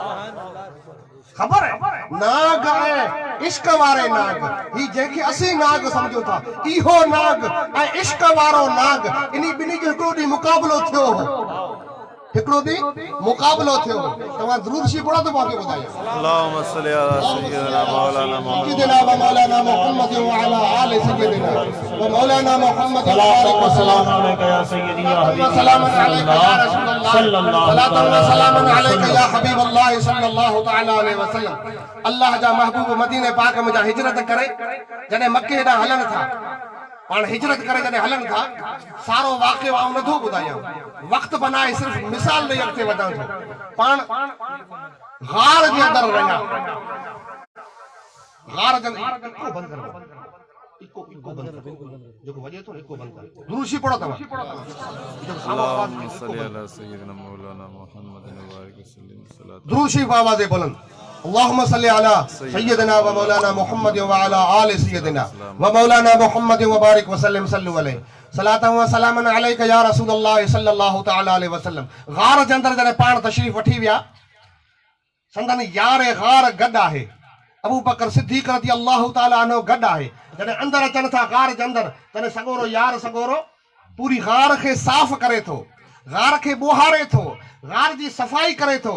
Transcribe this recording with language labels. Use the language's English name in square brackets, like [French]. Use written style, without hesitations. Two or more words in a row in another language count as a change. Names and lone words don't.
[Sindhi] ख़बर आहे नाग ऐं इश्क वारे नाग, हीउ जंहिंखे असीं नाग सम्झूं था, इहो नाग ऐं इश्क वारो नाग, इन ॿिन्ही जो हिकिड़ो ॾींहुं मुक़ाबिलो थियो हो, हिकिड़ो ॾींहुं मुक़ाबिलो थियो। तव्हां दुरूद शरीफ़ पढ़ो त मूंखे ॿुधायो। [Arabic] اللهم صل على سيدنا مولانا محمد وعلى آل سيدنا ومولانا محمد وبارك وسلام عليك يا سيدي يا حبيب سلام عليك يا رسول الله صلى الله وسلام عليك يا حبيب الله صلى الله تعالى عليه وسلم. [Sindhi] अल्लाह जा महबूब मदीने पाक में जा हिजरत करे जॾहिं मक्के ॾांहुं हलनि था, पाण हिजरत करे जॾहिं हलनि था, सारो वाक़ियो आऊं नथो ॿुधायां, वक़्तु बनाए सिर्फ़ मिसाल ॾेई अॻिते वधां थो। पाण गार जे अंदरि रहिया, गार जे अंदरि इको बंदि कर, इको बंदि कर, जेको वॼे थो इको बंदि कर। दुरूद शरीफ़ पढ़ो तव्हां। [Arabic] اللهم صل على سيدنا مولانا محمد وبارك وسلم. [Sindhi] दुरूद शरीफ़ आवाज़े बुलंद। [Arabic] اللهم صل على سيدنا ومولانا محمد وعلى آل سيدنا ومولانا محمد وبارك وسلم صلوا عليه صلاة وسلاما عليك يا رسول الله صلى الله تعالى عليه وسلم. [Sindhi] गार जे अंदरि जॾहिं पाण तशरीफ़ वठी विया, संदन यार गार गॾु आहे, अबू बकर सिद्दीक़ [Arabic] رضي الله تعالى عنه [Sindhi] गॾु आहे। जॾहिं अंदरि अचनि था गार जे अंदरि, तॾहिं सॻोरो यार सॻोरो पूरी गार खे साफ़ करे थो, गार खे ॿोहारे थो, गार जी सफ़ाई करे थो।